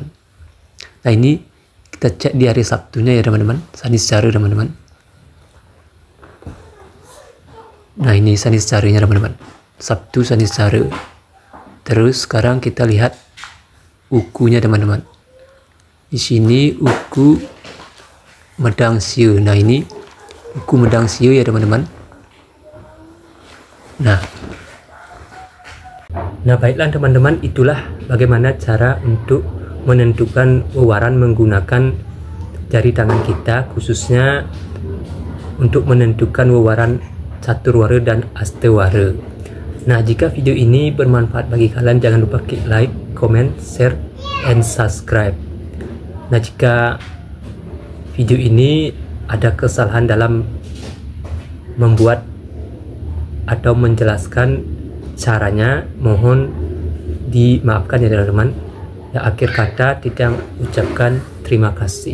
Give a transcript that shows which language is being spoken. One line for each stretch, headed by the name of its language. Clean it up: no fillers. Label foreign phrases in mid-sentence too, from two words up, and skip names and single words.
Indonesian: Nah ini kita cek di hari Sabtunya ya teman-teman, sanis cara teman-teman. Nah ini sanis caranya teman-teman, Sabtu sanis cara. Terus sekarang kita lihat ukunya teman-teman. Di sini uku medang siu. Nah ini uku medang siu ya teman-teman. Nah baiklah teman-teman, itulah bagaimana cara untuk menentukan wewaran menggunakan jari tangan kita, khususnya untuk menentukan wewaran catur wara dan aste wara. Nah jika video ini bermanfaat bagi kalian, jangan lupa klik
English: like, comment, share, and subscribe.
Indonesian: Nah jika video ini ada kesalahan dalam membuat atau menjelaskan caranya, mohon dimaafkan ya teman-teman. Ya akhir kata tidak ucapkan terima kasih.